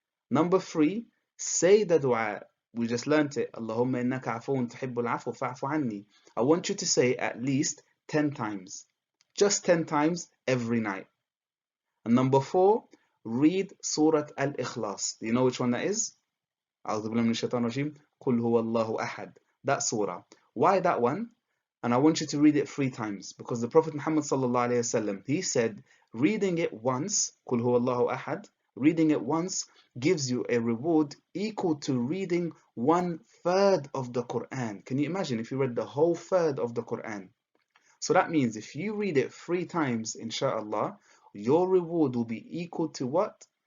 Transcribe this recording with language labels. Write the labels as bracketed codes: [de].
[en] Number 3, say the dua. We just learnt it. [ar] Allahumma innaka afuun tuhibbul afwa fa'fu anni. [en] I want you to say at least 10 times. Just 10 times every night. And number 4, read Surah Al-Ikhlas. Do you know which one that is? [ar] أعوذ بالله من الشيطان الرجيم. قل هو الله أحد. [en] That surah. Why that one? and I want you to read it 3 times, because the Prophet Muhammad sallallahu alaihi wasallam, he said, reading it once, [ar] Qul huwallahu ahad, [en] reading it once gives you a reward equal to reading 1/3 of the Quran. Can you imagine if you read the whole third of the Quran? So that means if you read it 3 times, inshallah, your reward will be equal to what?